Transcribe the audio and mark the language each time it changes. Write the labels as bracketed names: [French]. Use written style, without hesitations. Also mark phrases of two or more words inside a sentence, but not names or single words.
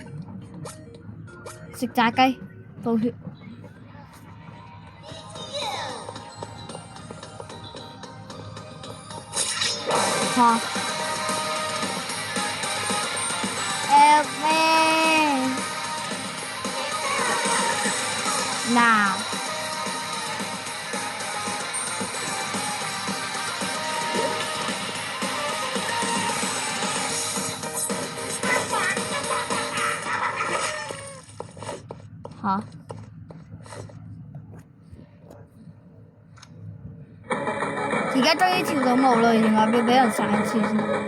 [Cantonese] 食炸雞，倒血。 [English] 嚇 ，help me now。嚇！ [Cantonese] 而家終於跳到舞啦，原來要俾人殺一次先。